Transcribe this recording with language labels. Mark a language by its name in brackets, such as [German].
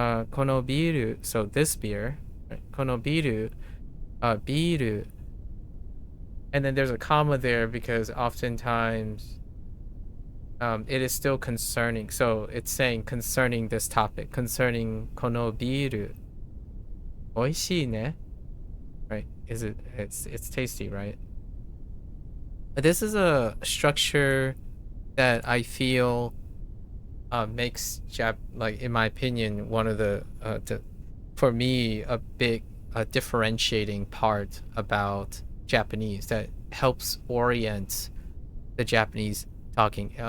[English] このビール, so this beer, right? このビール, and then there's a comma there because oftentimes it is still concerning. So it's saying concerning this topic, concerning このビール. [Japanese] 美味しいね, right? [English] It's tasty, right? This is a structure that I feel makes like in my opinion one of the for me a big differentiating part about Japanese that helps orient the Japanese talking.